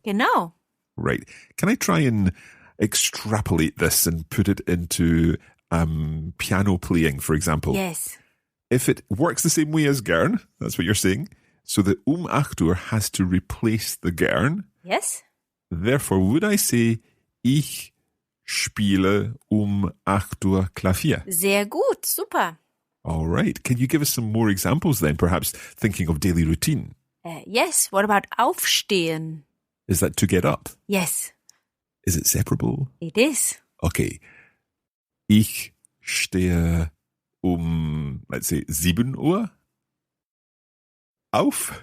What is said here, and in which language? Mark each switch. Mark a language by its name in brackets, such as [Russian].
[German] Genau. [English] Right. Can I try and extrapolate this and put it into piano playing, for example? Yes. If it works the same way as gern, that's what you're saying, so the 8 Uhr has to replace the gern. Yes. Therefore, would I say, [German] ich spiele 8 Uhr Klavier? Sehr gut, super. [English] All right. Can you give us some more examples then, perhaps thinking of daily routine? Yes, what about aufstehen? Is that to get up? Yes, Is it separable? it is. Okay. [German] Ich stehe [English] let's say, [German] 7 Uhr auf.